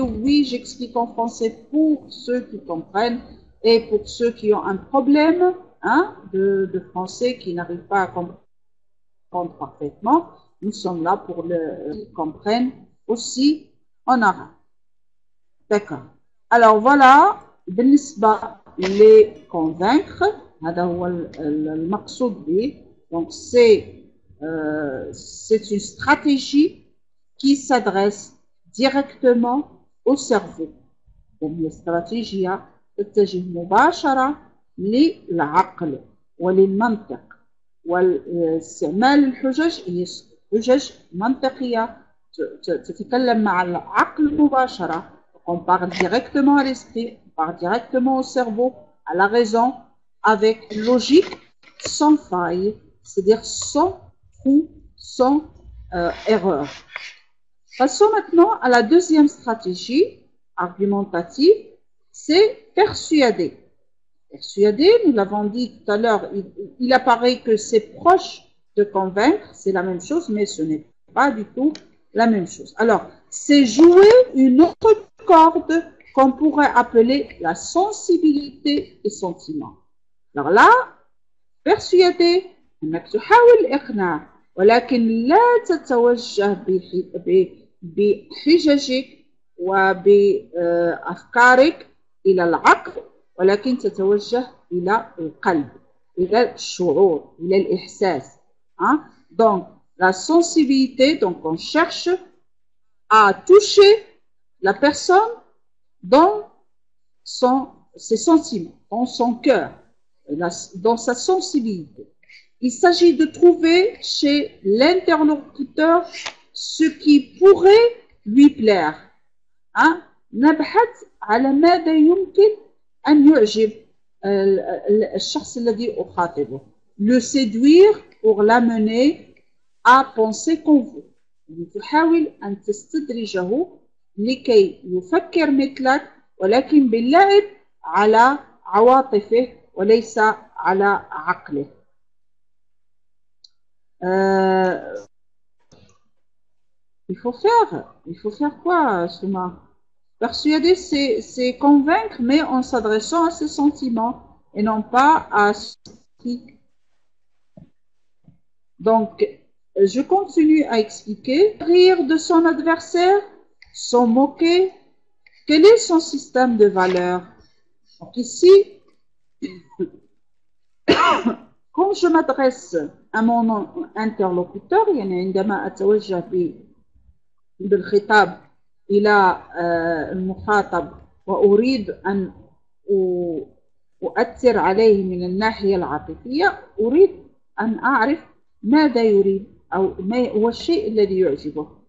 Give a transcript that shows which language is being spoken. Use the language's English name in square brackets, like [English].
[French] Oui, j'explique en français pour ceux qui comprennent et pour ceux qui ont un problème de français, qui n'arrivent pas à comprendre parfaitement. Nous sommes là pour le comprendre aussi en arabe. D'accord. Alors voilà, [Arabic] بالنسبة les convaincre, هذا هو المقصود به. [French] Donc c'est une stratégie qui s'adresse directement au cerveau. [Arabic] وهي استراتيجية تتجه مباشرة للعقل وللمنطق. واستعمال الحجج هي حجج منطقية تتكلم مع العقل مباشرة. [French] On parle directement à l'esprit, on parle directement au cerveau, à la raison, avec logique, sans faille, c'est-à-dire sans trou, sans erreur. Passons maintenant à la deuxième stratégie argumentative, c'est persuader. Persuader, nous l'avons dit tout à l'heure, il apparaît que c'est proche de convaincre, c'est la même chose, mais ce n'est pas du tout la même chose. Alors, c'est jouer une autre corde qu'on pourrait appeler la sensibilité des sentiments. Alors là, persuader, [Arabic] انك تحاول الاقناع ولكن لا تتوجه بحججك وبافكارك الى العقل ولكن تتوجه الى القلب الى الشعور الى الاحساس. [French] Donc la sensibilité, donc on cherche à toucher la personne dans ses sentiments, dans son cœur, dans sa sensibilité. Il s'agit de trouver chez l'interlocuteur ce qui pourrait lui plaire. [Arabic] نبحث على ماذا يمكن أن يعجب الشخص الذي أخاطبه. [French] Le séduire pour l'amener à penser comme vous. [Arabic] تحاول أن تستدرجه لكي يفكر مثلك ولكن باللعب على عواطفه وليس على عقله. [French] Il faut faire quoi, Souma? Persuader, c'est convaincre, mais en s'adressant à ses sentiments et non pas à ce qui. Donc, je continue à expliquer. Rire de son adversaire, s'en moquer. Quel est son système de valeurs? Donc ici, quand je m'adresse à mon interlocuteur, [Arabic] يعني عندما أتوجه بالخطاب إلى المخاطب وأريد أن أؤثر عليه من الناحية العاطفية، أريد أن أعرف ماذا يريد أو ما هو الشيء الذي يعجبه.